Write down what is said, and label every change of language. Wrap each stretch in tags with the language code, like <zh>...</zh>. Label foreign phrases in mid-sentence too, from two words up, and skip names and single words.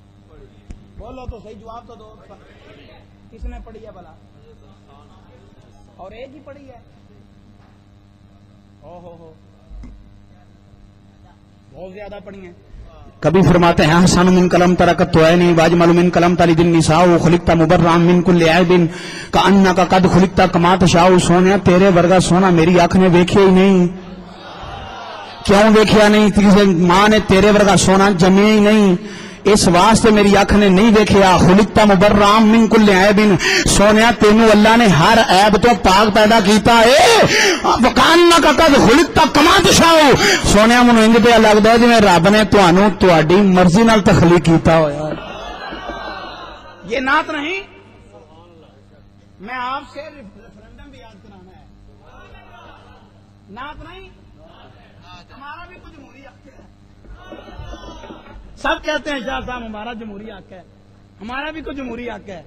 <ur>بولو تو صحیح جواب تو دو. کس نے پڑھی ہے بھلا؟ اور ایک ہی پڑھی ہے. ہو بہت زیادہ پڑھی ہیں. کبھی فرماتے ہیں</ur> <ar>حسن من کلم ترکت تو عینی واجمل من کلم تلد النساء خلقت مبرئا من کل عیب کانک قد خلقت کما تشاء.</ar> <pa>سونیا تیرے ورگا سونا میری آنکھ نے ویکھیا ہی نہیں. کیوں ویکھیا نہیں؟ کسی ماں نے تیرے ورگا سونا جمیا ہی نہیں. اس واسطے میری آنکھ نے نہیں دیکھیا.</pa> <ar>خلقت مبرئا من کل عیب.</ar> <pa>سونیا تینوں اللہ نے ہر عیب تو پاک پیدا کیتا ہے.</pa> <ar>وکانک قد خلقت کما تشاء.</ar> <pa>سونیا مینوں انج پیا لگدا ہے جویں رب نے تانوں تہاڈی مرضی نال تخلیق کیتا ہویا.</pa> <ur>یہ نعت نہیں. میں آپ سے ریفرنڈم بھی یاد کرانا ہے. نعت نہیں. ہمارا بھی کچھ جمہوری حق ہے. سب کہتے ہیں شاہ صاحب ہمارا جمہوری حق ہے. ہمارا بھی کچھ جمہوری حق ہے.</ur>